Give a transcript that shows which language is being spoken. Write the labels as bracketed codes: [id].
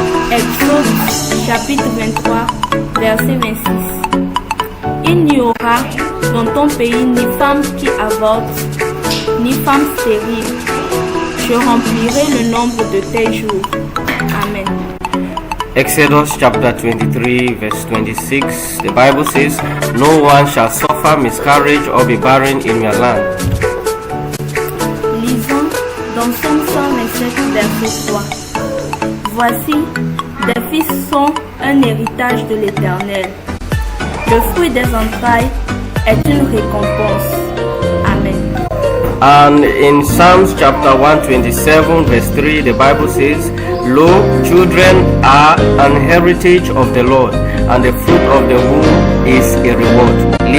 [fr] Exode chapitre 23, verset 26. Il n'y aura dans ton pays ni femme qui avorte, ni femme stérile. Je remplirai le nombre de tes jours. Amen. [en] Exodus chapter 23 verse 26, the Bible says, no one shall suffer miscarriage or be barren in your land. [fr] Lisons dans Psaume 127, verset 3. Voici, des fils sont un héritage de l'Éternel. Le fruit des entrailles est une récompense. Amen. [en] And in Psalms chapter 127 verse 3, the Bible says, lo, children are an heritage of the Lord, and the fruit of the womb is a reward.